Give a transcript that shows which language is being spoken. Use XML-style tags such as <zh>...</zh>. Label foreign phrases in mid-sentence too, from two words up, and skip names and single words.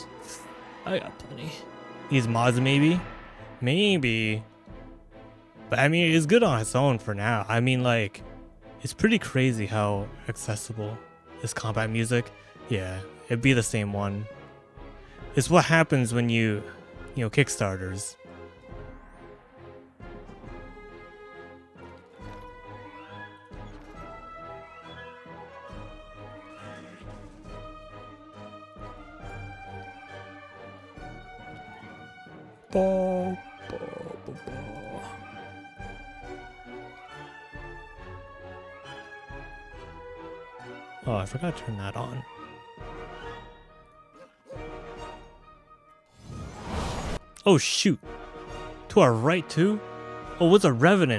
<en>I got plenty. These mods maybe? Maybe. But I mean, it's good on its own for now. I mean, like, it's pretty crazy how accessible this combat music. Yeah, it'd be the same one. It's what happens when you know, Kickstarters. Ba, ba, ba, ba. Oh, I forgot to turn that on. Oh, shoot. To our right, too? Oh, what's a Revenant?</en>